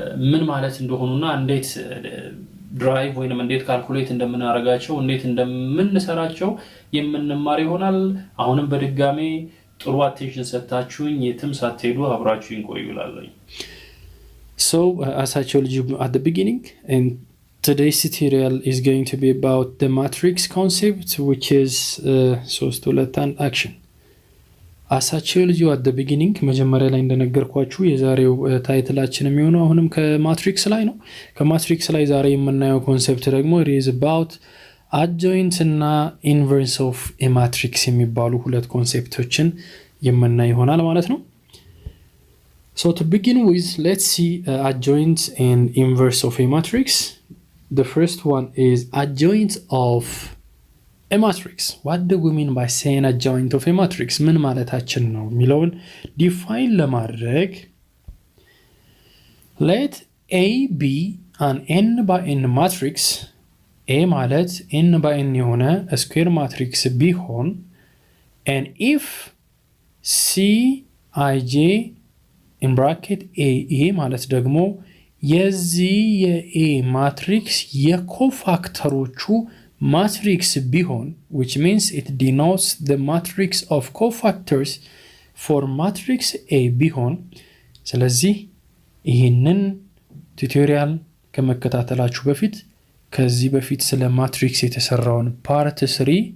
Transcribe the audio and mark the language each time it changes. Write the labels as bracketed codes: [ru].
[am] ምን ማለት እንደሆኑና እንዴት ድራይቭ ወይንም እንዴት ካልኩሌት እንደምናደርጋቸው እንዴት እንደምንሰራቸው የምንማር ይሆናል። አሁንም በድጋሚ ጥሩ አቴንሽን ሰጣችሁኝ የትም ሳትሄዱ አብራችሁኝ ቆዩ እላለሁ። [en] So as I told you at the beginning, and today's tutorial is going to be about the matrix concept, which is 3 2 1 action. As I told you at the beginning, [am] መጀመሪያ ላይ እንደነገርኳችሁ የዛሬው ታይትላችን የሚሆነው አሁንም ከማትሪክስ ላይ ነው። ከማትሪክስ ላይ ዛሬ የምናየው ኮንሰፕት ደግሞ [en] it is about adjoint [am] እና [en] inverse of a matrix [am] የሚባሉ ሁለት ኮንሰፕቶችን የምናይ ይሆናል ማለት ነው። [en] So to begin with, let's see adjoint and inverse of a matrix. The first one is adjoint of a matrix. What do we mean by saying adjoint of a matrix? [am] ምን ማለታችን ነው የሚለውን [en] define [am] ለማድረግ [en] let A be an n by n matrix. A [am] ማለት [en] n by n [am] የሆነ [en] square matrix [am] ቢሆን [en] and if Cij [am] in bracket A ማለት ደግሞ የዚህ የA ማትሪክስ የኮፋክተሮቹ matrix ቢሆን, [en] which means it denotes the matrix of cofactors for matrix A [am] ቢሆን። ስለዚህ ይህንን ቱቶሪያል ከመከታተላችሁ በፊት ከዚህ በፊት ስለ ማትሪክስ የተሰራውን ፓርት 3